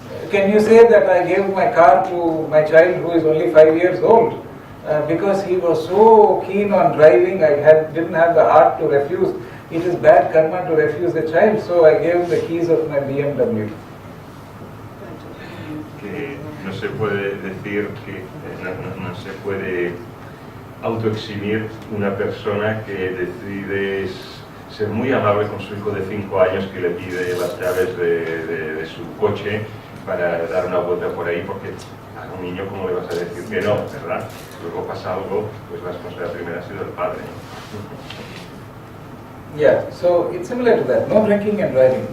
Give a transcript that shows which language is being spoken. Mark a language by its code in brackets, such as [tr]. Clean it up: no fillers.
[en] Can you say that I gave my car to my child who is only 5 years old? Because he was so keen on driving, I didn't have the heart to refuse. It is bad karma to refuse a child, so I gave him the keys of my BMW. [es] Que no se puede decir que no se puede autoeximir una persona que decide ser muy amable con su hijo de 5 años que le pide las llaves de su coche para dar una vuelta por ahí, porque a un niño, ¿cómo le vas a decir que no, verdad? Luego pasa algo, pues la responsabilidad primera ha sido el padre. [en] Yeah, so it's similar to that. No drinking and driving.